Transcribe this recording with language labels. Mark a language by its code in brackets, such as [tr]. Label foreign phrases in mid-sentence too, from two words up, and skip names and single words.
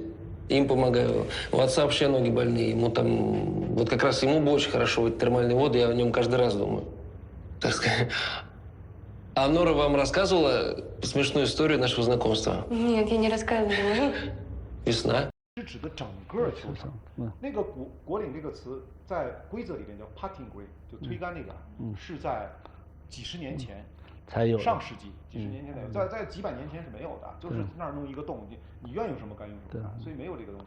[ru] Им помогаю. У отца вообще ноги больные. Ему вот как раз ему бы очень хорошо, вот термальные воды, я о нем каждый раз думаю. Так сказать. А Нора вам рассказывала смешную историю нашего знакомства? Нет, я не рассказывала. Весна. [zh] 是指的整个球场。那个果岭这个词在规则里边叫 [en] putting green， [zh] 就推杆那个，是在几十年前才有，上世纪几十年前才有，在几百年前是没有的，就是那儿弄一个洞，你愿用什么杆用什么杆，所以没有这个东西。